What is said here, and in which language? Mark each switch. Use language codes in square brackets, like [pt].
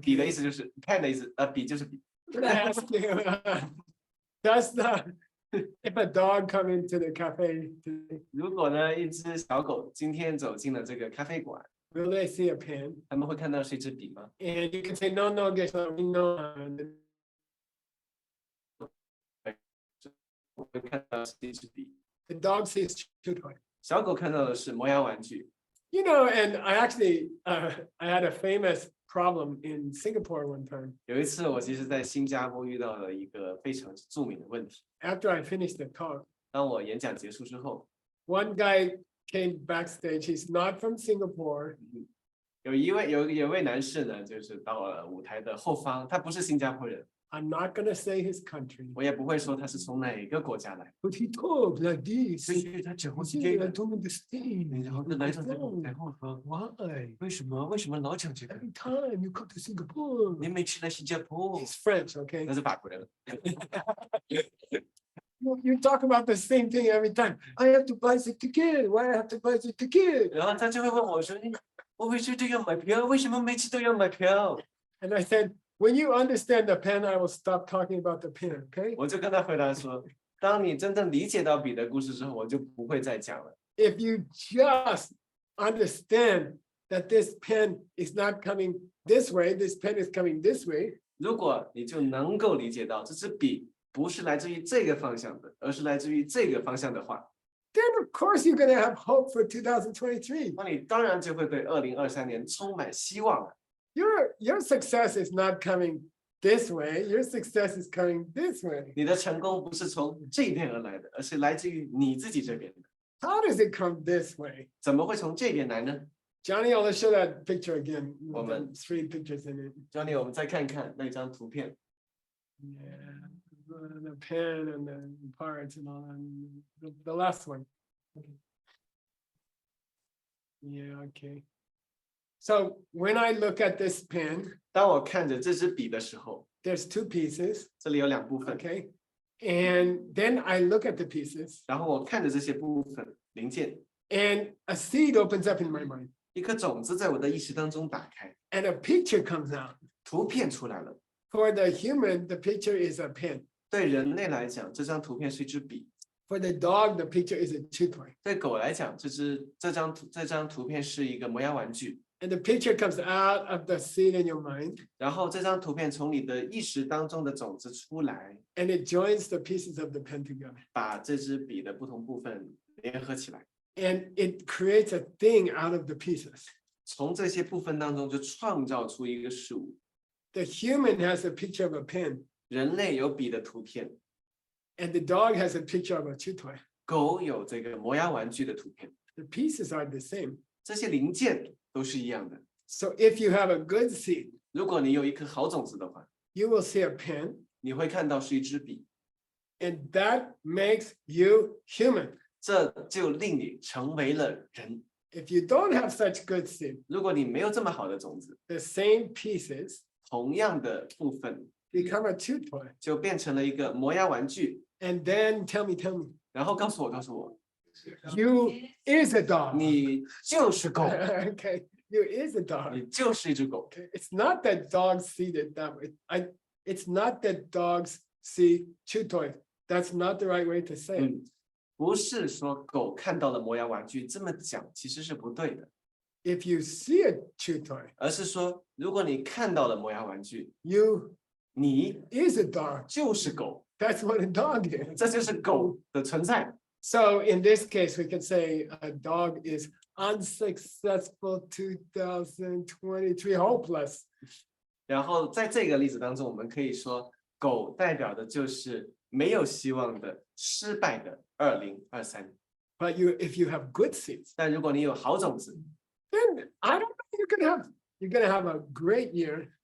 [zh] 笔的意思就是 pen 的意思，笔就是笔。 [en] Ask you, Does the if a dog come into the cafe today, [zh] 如果呢，一只小狗今天走进了这个咖啡馆， [en] will they see a pen? [zh] 他们会看到是一支笔吗？ [en] And you can say, no, no, guess what? We know. [zh] 我会看到是一支笔。 [en] The dog sees two toys. [zh] 小狗看到的是磨牙玩具。 [en] You know, and I actually, I had a famous problem in Singapore one time. [zh] 有一次，我其实在新加坡遇到了一个非常著名的问题。 [en] After I finished the talk, [zh] 当我演讲结束之后， [en] one guy came backstage. He's not from Singapore. [zh] 有一位男士呢，就是到了舞台的后方，他不是新加坡人， [en] I'm not going to say his country, [zh] 我也不会说他是从哪个国家来， [en] but he talked like this. [zh] 所以他讲话 [en] He [zh] 是这 [en] said, [zh] 个 [en] I。 don't understand. [zh] 然后就来到这个舞台后方， [en] Why? [zh] 为什么老讲这个？ [en] Every time you come to Singapore. [zh] 你每次来新加坡， [en] He's French, okay? [zh] 那是法国人。 [en] You talk about the same thing every time. I have to buy the ticket. Why I have to buy the ticket? [zh] 然后他就会问我说：“我每次都要买票，为什么每次都要买票 [en] And I said, when you understand the pen, I will stop talking about the pen, okay?？” [zh] 我就跟他回答说：“当你真正理解到彼得故事之后，我就不会再讲了。 [en] If you just understand that this pen is not coming this way, this pen is coming this way, [zh] 如果你就能够理解到这支笔不是来自于这个方向的，而是来自于这个方向的话， [en] then of course you're going to have hope for 2023. [zh] 那你当然就会对2023年充满希望了。 [en] Your success is not coming this way. Your success is coming this way. [zh] 你的成功不是从这边而来的，而是来自于你自己这边的。 [en] How does it come this way? [zh] 怎么会从这边来呢 [en] Johnny, I'll show that picture again. with the Woman. 3 pictures in it. [zh] ？Johnny，我们再看看那张图片。 [en] Yeah, the pen and the parts and all that. The last one. Okay. Yeah, okay. So when I look at this pen, [zh] 当我看着这支笔的时候， [en] there's 2 pieces, [zh] 这里有2部分， [en] okay? And then I look at the pieces [zh] 然后我看着这些部分零件， [en] and a seed opens up in my mind [zh] 一颗种子在我的意识当中打开， [en] and a picture comes out. [zh] 图片出来了。 [en] For the human, the picture is a pen. [zh] 对人类来讲，这张图片是一支笔； [en] For the dog, the picture is a chew toy. [zh] 对狗来讲，这张图片是一个磨牙玩具。 [en] And the picture comes out of the seed in your mind [zh] 然后这张图片从你的意识当中的种子出来， [en] and it joins the pieces of the pen together. [zh] 把这支笔的不同部分联合起来， [en] And it creates a thing out of the pieces. [zh] 从这些部分当中就创造出一个事物。 [en] The human has a picture of a pen [zh] 人类有笔的图片， [en] and the dog has a picture of a chew toy. [zh] 狗有这个磨牙玩具的图片， [en] The pieces are the same. [zh] 这些零件都是一样的。 [en] So if you have a good seed, [zh] 如果你有一颗好种子的话， [en] you will see a pen [zh] 你会看到是一支笔， [en] and that makes you human. [zh] 这就令你成为了人。 [en] If you don't have such good seed, [zh] 如果你没有这么好的种子， [en] the same pieces [zh] 同样的部分 [en] become a chew toy. [zh] 就变成了一个磨牙玩具。 [en] And then tell me, [zh] 然后告诉我， [en] you is a dog. [zh] 你就是狗， [en] Okay, you is a dog. [zh] 你就是一只狗。 [en] Okay, it's not that dogs see it that way. It's not that dogs see chew toys. That's not the right way to say it. [zh] 不是说狗看到了磨牙玩具，这么讲其实是不对的， [en] If you see a chew toy, [zh] 而是说如果你看到了磨牙玩具， [en] you [zh] 你 [en] is a dog. [zh] 就是狗， [en] That's what a dog is. [zh] 这就是狗的存在。 [en] So in this case, we can say a dog is unsuccessful 2023, hopeless. [zh] 然后在这个例子当中，我们可以说狗代表的就是没有希望的、失败的2023。 [en] But if you have good seeds, [zh] 但如果你有好种子， [en] then I don't know, you're gonna have a great year,